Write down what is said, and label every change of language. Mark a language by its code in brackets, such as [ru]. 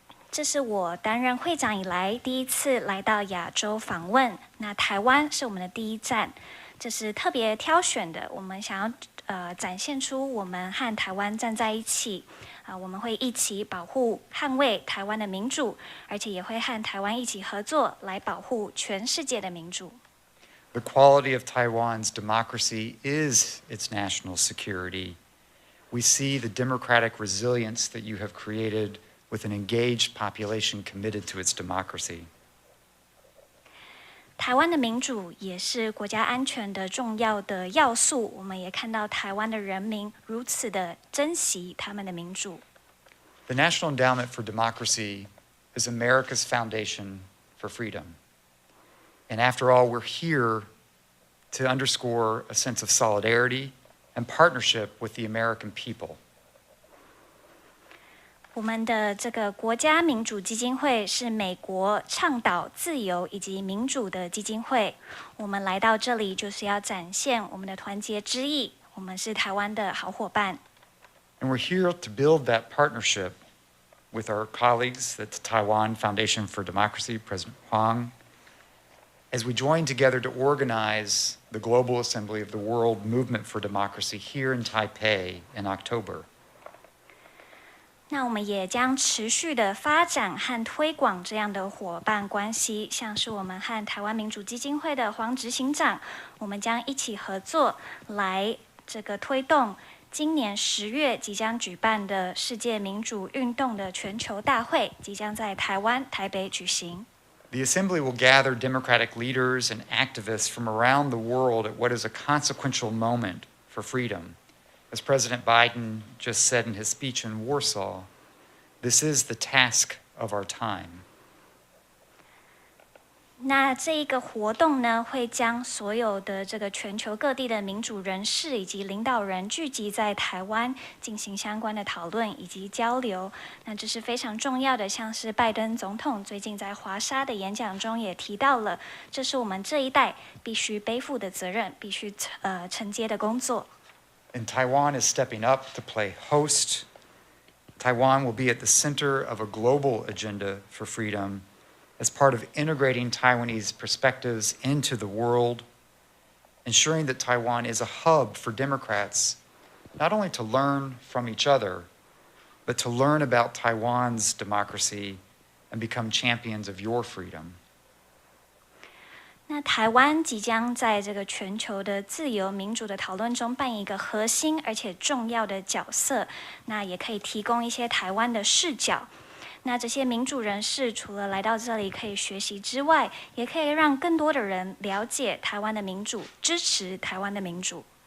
[zh] 这是我担任会长以来第一次来到亚洲访问，那台湾是我们的第一站，这是特别挑选的，我们想要展现出我们和台湾站在一起，我们会一起保护、捍卫台湾的民主，而且也会和台湾一起合作来保护全世界的民主。 [en] The quality of Taiwan's democracy is its national security. We see the democratic resilience that you have created with an engaged population committed to its democracy. [zh] 台湾的民主也是国家安全的重要的要素，我们也看到台湾的人民如此的珍惜他们的民主。 [en] The National Endowment for Democracy is America's foundation for freedom. And after all, we're here to underscore a sense of solidarity and partnership with the American people. [zh] 我们的这个国家民主基金会是美国倡导自由以及民主的基金会。我们来到这里就是要展现我们的团结之意，我们是台湾的好伙伴。 [en] And we're here to build that partnership with our colleagues at the Taiwan Foundation for Democracy, President Huang, as we join together to organize the Global Assembly of the World Movement for Democracy here in Taipei in October. [zh] 那我们也将持续的发展和推广这样的伙伴关系，像是我们和台湾民主基金会的黄执行长，我们将一起合作来这个推动今年10月即将举办的世界民主运动的全球大会，即将在台湾台北举行。 [en] The Assembly will gather democratic leaders and activists from around the world at what is a consequential moment for freedom. As President Biden just said in his speech in Warsaw, this is the task of our time. [zh] 那这一个活动呢，会将所有的这个全球各地的民主人士以及领导人聚集在台湾，进行相关的讨论以及交流。那这是非常重要的，像是拜登总统最近在华沙的演讲中也提到了，这是我们这一代必须背负的责任，必须承接的工作。 [en] And Taiwan is stepping up to play host. Taiwan will be at the center of a global agenda for freedom as part of integrating Taiwanese perspectives into the world, ensuring that Taiwan is a hub for Democrats, not only to learn from each other, but to learn about Taiwan's democracy and become champions of your freedom. [zh] 那台湾即将在这个全球的自由民主的讨论中扮演一个核心而且重要的角色，那也可以提供一些台湾的视角。那这些民主人士除了来到这里可以学习之外，也可以让更多的人了解台湾的民主，支持台湾的民主。